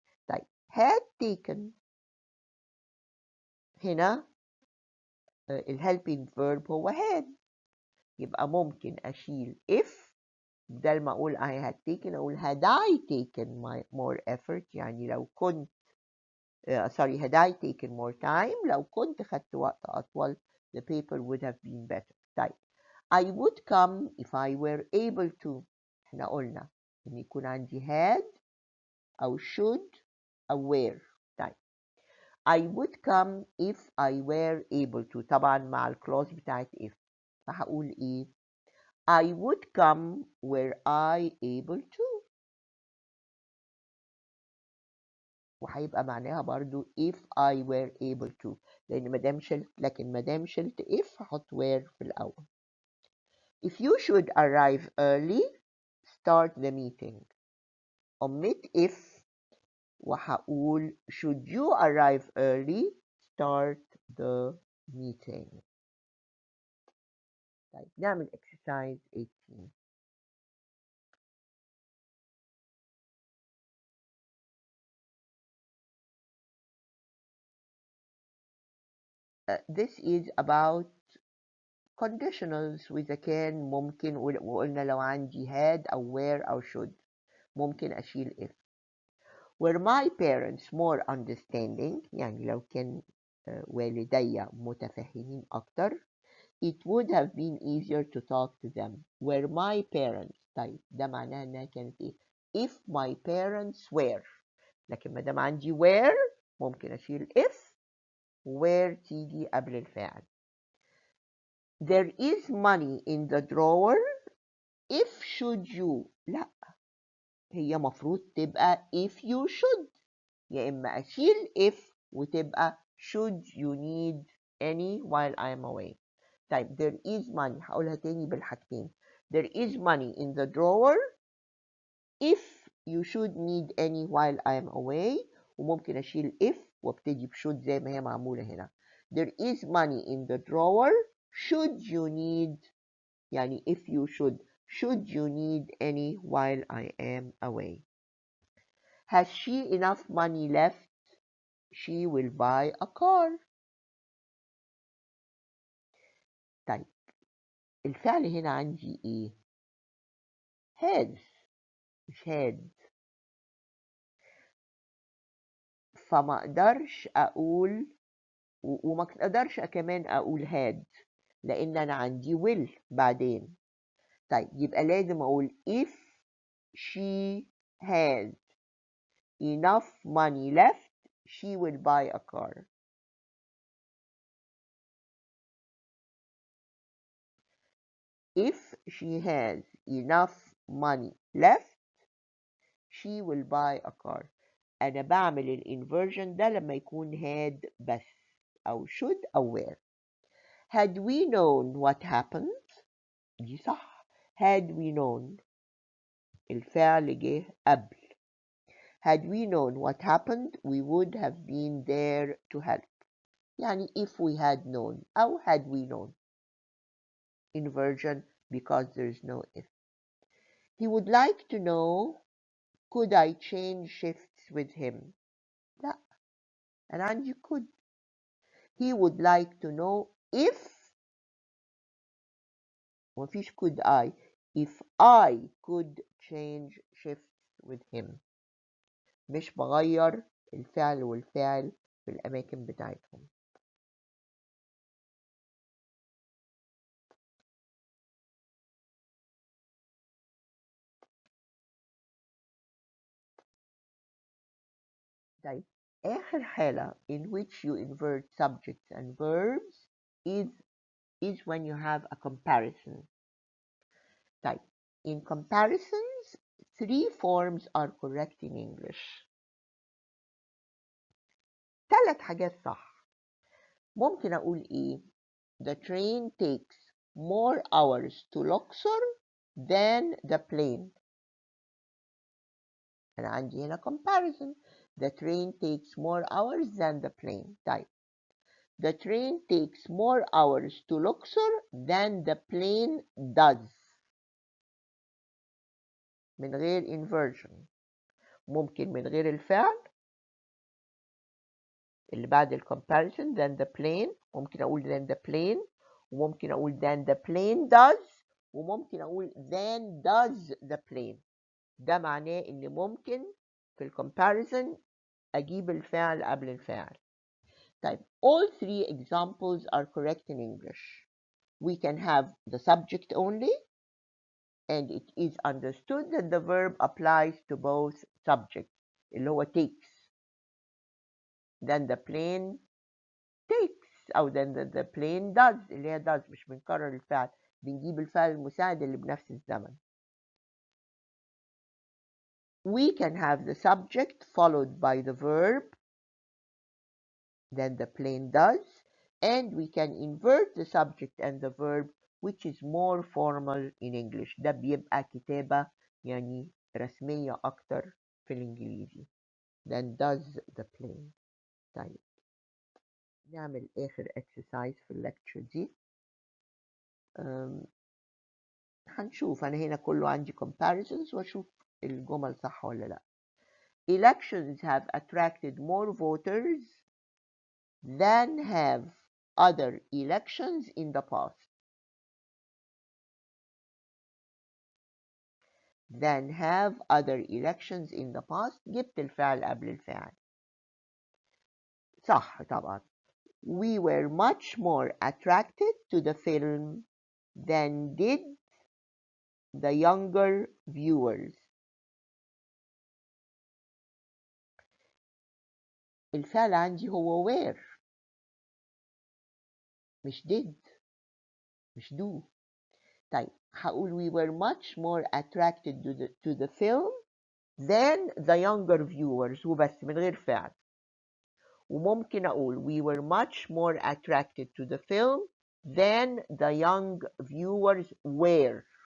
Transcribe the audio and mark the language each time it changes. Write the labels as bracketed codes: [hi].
[ar] طيب [en] had taken [ar] هنا ال [en] helping verb هو had، [ar] يبقى ممكن أشيل [en] if [ar] بدل ما أقول [en] I had taken [ar] أقول [en] had I taken more effort، [ar] يعني لو كنت [en] sorry had I taken more time [ar] لو كنت خدت وقت أطول [en] the paper would have been better. طيب I would come if I were able to. [ar] احنا قلنا إن يكون عندي [en] had أو should أو were. [ar] طيب [en] I would come if I were able to، [ar] طبعا مع الكلوز بتاعت [en] if، [ar] فهقول إيه؟ [en] I would come were I able to، [ar] وهيبقى معناها برضو [en] if I were able to، [ar] لأن مادام شلت، لكن مادام شلت [en] if [ar] هحط [en] were [ar] في الأول. [en] If you should arrive early start the meeting. omit if [ar] وهقول [en] should you arrive early start the meeting. [ar] طيب نعمل exercise 18. [en] This is about conditionals [ar] وإذا كان ممكن، وقلنا لو عندي had أو were أو should ممكن أشيل if. [en] Were my parents more understanding، [ar] يعني لو كان والدي متفهمين أكتر [en] it would have been easier to talk to them. Were my parents، [ar] طيب ده معناها إنها كانت إيه؟ [en] if my parents were، [ar] لكن ما دام عندي were ممكن أشيل if were تيجي قبل الفاعل. [en] There is money in the drawer if should you، [ar] لا هي مفروض تبقى [en] if you should، [ar] يا إما أشيل [en] if [ar] وتبقى [en] should you need any while I'm away. [ar] طيب [en] there is money [ar] هقولها تاني بالحاجتين. [en] There is money in the drawer if you should need any while I'm away، [ar] وممكن أشيل [en] if [ar] وابتدي ب [en] should [ar] زي ما هي معمولة هنا. [en] There is money in the drawer should you need، [ar] يعني [en] if you should you need any while I am away. Has she enough money left? She will buy a car. [ar] طيب الفعل هنا عندي ايه؟ has مش had، فما اقدرش اقول وما اقدرش كمان اقول had لان انا عندي will بعدين. طيب يبقى لازم اقول [en] if she has enough money left she will buy a car. If she has enough money left she will buy a car. [ar] أنا بعمل الانفرجن ده لما يكون had بس أو should أو were. [en] Had we known what happened [ar] دي صح. [en] Had we known [ar] الفعل جه قبل. [en] Had we known what happened we would have been there to help. [ar] يعني [en] if we had known [ar] أو [en] had we known. Inversion because there is no if. He would like to know could I change shifts with him. [ar] لا أنا عندي could. [en] He would like to know if [ar] مفيش [en] could I. if I could change shifts with him. [ar] مش بغير الفعل والفعل في الأماكن بتاعتهم. طيب آخر حالة [en] in which you invert subjects and verbs is when you have a comparison. [ar] طيب [en] in comparisons 3 forms are correct in English. [ar] 3 حاجات صح. ممكن أقول إيه؟ [en] The train takes more hours to Luxor than the plane. [ar] أنا عندي هنا comparison. [en] The train takes more hours than the plane. [ar] طيب [en] the train takes more hours to Luxor than the plane does. [ar] من غير inversion. ممكن من غير الفعل اللي بعد comparison [en] than the plane. [ar] ممكن أقول [en] than the plane [ar] وممكن أقول [en] than the plane does وممكن أقول than does the plane. [ar] ده معناه إن ممكن في comparison أجيب الفعل قبل الفاعل. طيب [en] all 3 examples are correct in English. We can have the subject only and it is understood that the verb applies to both subjects [ar] اللي هو [en] takes. Then the plane takes [ar] أو [en] then the plane does [ar] اللي هي [en] does. [ar] مش بنكرر الفعل، بنجيب الفعل المساعد اللي بنفس الزمن. [en] We can have the subject followed by the verb than the plane does, and we can invert the subject and the verb which is more formal in English. [ar] ده بيبقى كتابة يعني رسمية أكتر في الإنجليزي [en] than does the plane. [ar] طيب نعمل آخر exercise في الليكتشر دي. هنشوف أنا هنا كله عندي comparisons وأشوف الجمل صح ولا لأ. [en] Elections have attracted more voters than have other elections in the past. Than have other elections in the past. [ar] جبت الفعل قبل الفعل. صح طبعا. [en] We were much more attracted to the film than did the younger viewers. [ar] الفعل عندي هو were مش did مش do. طيب هقول [en] we were much more attracted to the film than the younger viewers [ar] وبس من غير فعل. وممكن أقول [en] we were much more attracted to the film than the young viewers were.